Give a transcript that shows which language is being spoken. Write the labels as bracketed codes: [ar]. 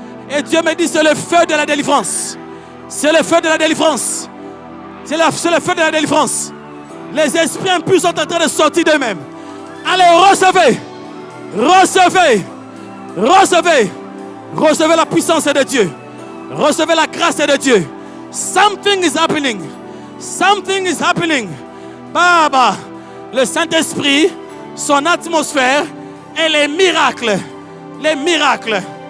[fr] Et Dieu me dit, c'est le feu de la délivrance. C'est le feu de la délivrance. C'est le feu de la délivrance. Les esprits impurs sont en train de sortir d'eux-mêmes. Allez, recevez. Recevez. Recevez. Recevez la puissance de Dieu. Recevez la grâce de Dieu. [en] Something is happening. Something is happening. Baba. [fr] Le Saint-Esprit, son atmosphère et les miracles. Les miracles.